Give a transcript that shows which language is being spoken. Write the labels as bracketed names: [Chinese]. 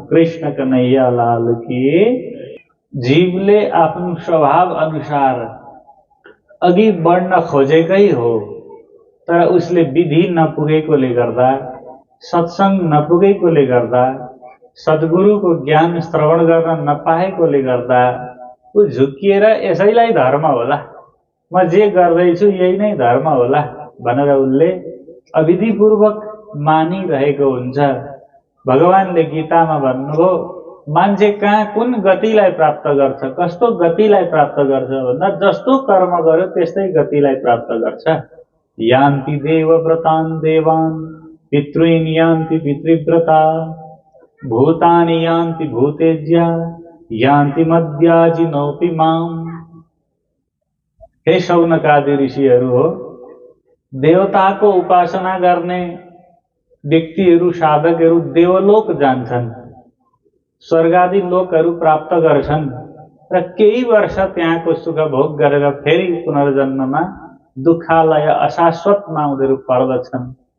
[Nepali] कृष्ण कन्हैया लाल की। जीवले आफ्नो स्वभाव अनुसार अघि बढ्न खोजेकै हो, तर उसले विधि नपुगेकोले गर्दा, सत्संग नपुगेकोले गर्दा, सद्गुरुको ज्ञान श्रवण गर्न नपाएकोले गर्दा ऊ झुकिएर यसैलाई धर्म होला, म जे गर्दैछु यही नै धर्म होला भनेर उसले अविधिपूर्वक मानिरहेको हुन्छ। भगवानले गीतामा भन्नुभयो, मान्छे कहाँ कुन गतिलाई प्राप्त गर्छ, कस्तो गतिलाई प्राप्त गर्छ भन्दा जस्तो कर्म गर्यो त्यस्तै गतिलाई प्राप्त गर्छ। [Sanskrit] यान्ति देवव्रतान् देवान् पितॄन् यान्ति पितृव्रता भूतानि यान्ति भूतेज्या यान्ति मद्याजिनोऽपि माम्। [Nepali] हे शौनकादि ऋषिहरू हो, देवताको उपासना गर्ने व्यक्तिहरू, साधकहरू देवलोक जान्छन्, स्वर्गादि लोकहरू प्राप्त गर्छन् र केही वर्ष त्यहाँको सुख भोग गरेर फेरि पुनर्जन्ममा दुःखालय अशाश्वतमा उनीहरू पर्दछन्।